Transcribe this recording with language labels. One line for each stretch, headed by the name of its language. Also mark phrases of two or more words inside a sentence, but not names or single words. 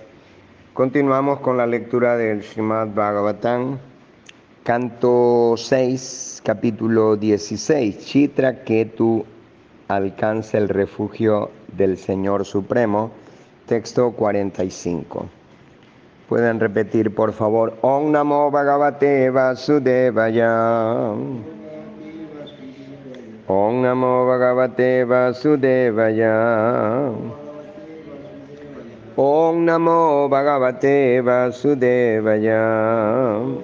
Spanish: Continuamos con la lectura del Srimad Bhagavatam, canto 6, capítulo 16. Chitraketu alcanza el refugio del Señor Supremo, texto 45. Pueden repetir, por favor,
Sanskrit: Om Namo Bhagavate Vasudevaya. Om Namo Bhagavate Vasudevaya. Om Namo Bhagavate Vasudevaya.